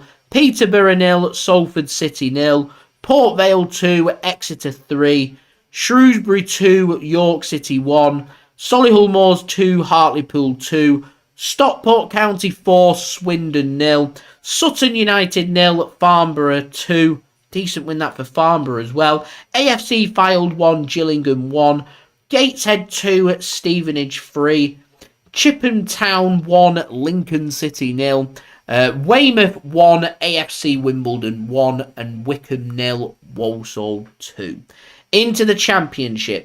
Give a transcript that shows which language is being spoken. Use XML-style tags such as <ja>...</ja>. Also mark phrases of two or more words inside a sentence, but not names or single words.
<en>Peterborough 0, Salford City 0. Port Vale 2, Exeter 3. Shrewsbury 2, York City 1. Solihull Moors 2, Hartlepool 2. Stockport County 4, Swindon 0. Sutton United 0, Farnborough 2. Decent win that for Farnborough as well. AFC Fylde 1, Gillingham 1. Gateshead 2, Stevenage 3. Chipham Town 1, Lincoln City 0. Weymouth 1, AFC Wimbledon 1. And Wickham 0, Walsall 2. Into the Championship.</en>